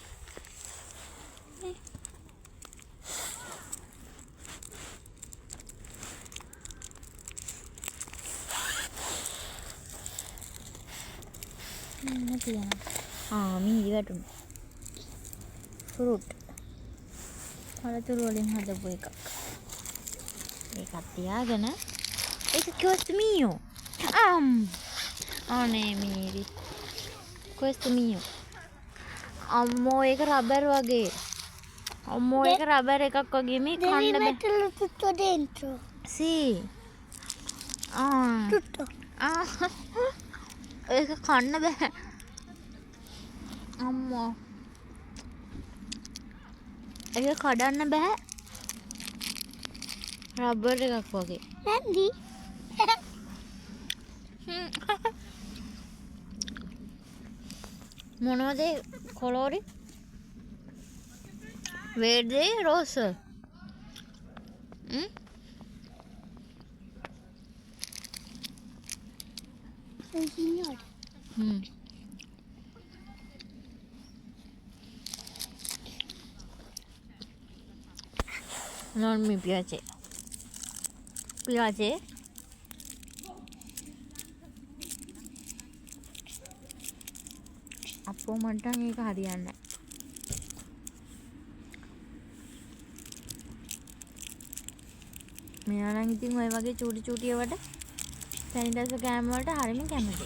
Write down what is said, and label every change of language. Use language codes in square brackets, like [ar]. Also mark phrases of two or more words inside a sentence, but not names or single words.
[si] මීරි වැටුණා. ෆෘට්. පළතුරු වලින් හදපු එකක්. ඒකත් තියාගෙන ඒක [it] questo mio. [si] Aනේ මීරි. [it] questo mio. [si] අම්මෝ ඒක රබර් වගේ. අම්මෝ ඒක රබර් එකක් වගේ මේ කන්න බෑ. [it] tutto dentro. See. Tutto. [si] ඒක කන්න බෑ. අම්මෝ. ඒක කඩන්න බෑ. රබර් එකක් වගේ. [it] Prendi. [si] මොනවද කොලෝරි? [it] verde rosa. Un signore. Non mi piace. Piace? [si] අපෝ මට නම් ඒක හරියන්නේ නැහැ. මෙයා නම් ඉතින් ඔය වගේ චූටි ඒවට සැනිටයිසර් කෑම වලට හරියම කැමතියි.